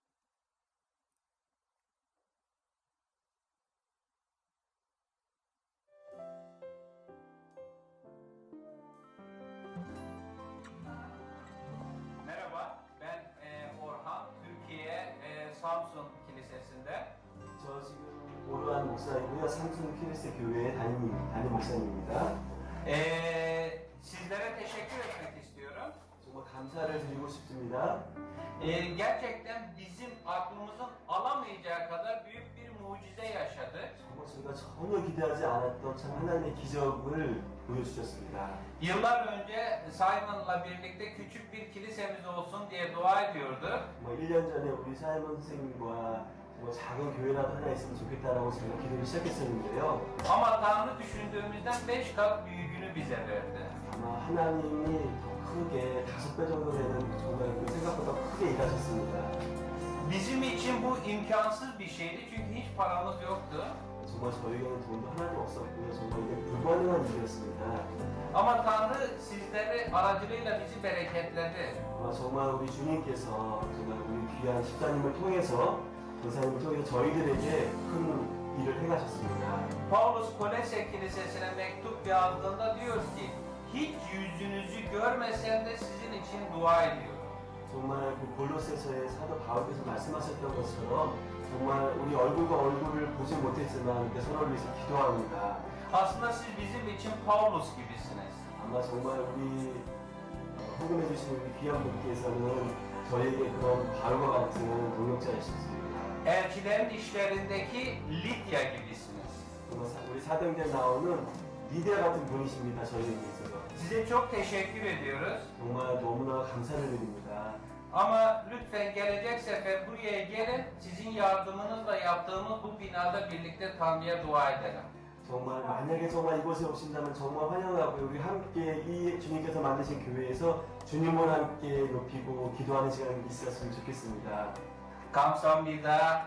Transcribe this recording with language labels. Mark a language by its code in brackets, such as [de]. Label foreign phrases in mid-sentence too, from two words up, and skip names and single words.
[tr] Merhaba, ben Orhan, Türkiye Samsun Kilisesi'nde. [ko] 저 지금 오르한 목사이고요. 삼순 키리스 교회 담임 목사님입니다. [tr] Sizlere teşekkür etmek istiyorum. [ko] 정말 감사를 드리고 싶습니다. [tr] Gerçekten bizim aklımızın alamayacağı kadar büyük bir mucize yaşadık. [ko] 정말 저희가 전혀 기대하지 않았던 참 하나님의 기적을 보여주셨습니다. [tr] Yıllar önce Simon'la birlikte küçük bir kilisemiz olsun diye dua ediyorduk. [ko] 1년 전에 우리 사이먼 선생님과 정말 작은 교회라도 하나 있으면 좋겠다라고 제가 기도를 시작했었는데요. [tr] Ama Tanrı düşündüğümüzden 5 kat büyüğünü bize verdi. [ko] 아마 하나님이 더 크게 5배 정도 되는 정말 그 생각보다 크게 일하셨습니다. [tr] Bizim için bu imkansız bir şeydi çünkü hiç paramız yoktu. [ko] 정말 저희에게는 돈도 하나도 없었고요. 정말 이게 불가능한 일이었습니다. [tr] Ama Tanrı sizleri aracılığıyla bizi bereketledi. [ko] 정말 우리 주님께서 정말 우리 귀한 집사님을 통해서 권사님을 통해서 저희들에게 큰 일을 행하셨습니다. [tr] Paulus Kolese Kilisesi'ne mektup yazdığında diyor ki hiç yüzünüzü görmesem de sizin için dua ediyorum. [ko] 정말 그 골로새서의 사도 바울께서 말씀하셨던 것처럼 정말 우리 얼굴과 얼굴을 보지 못했지만 이렇게 서로를 위해서 기도합니다. [tr] Aslında siz bizim için Paulus gibisiniz. [ko] 아마 정말 우리 헌금해 주신 우리 귀한 분께서는 저에게 그런 바울과 같은 동역자이셨습니다. [tr] Elçilerin işlerindeki Lidya gibisiniz. [ko] 정말 우리 사도행전에 나오는 리디아 같은 분이십니다. 저희에게 있어서 [tr] Size çok teşekkür ediyoruz. [ko] 정말 너무나 감사를 드립니다. [tr] Ama lütfen gelecek sefer buraya gelin. Sizin yardımınızla yaptığımız bu binada birlikte Tanrı'ya dua edelim. [ko] 정말 만약에 정말 이곳에 오신다면 정말 환영하고요. 우리 함께 이 주님께서 만드신 교회에서 주님을 함께 높이고 기도하는 시간이 있었으면 좋겠습니다. 감사합니다.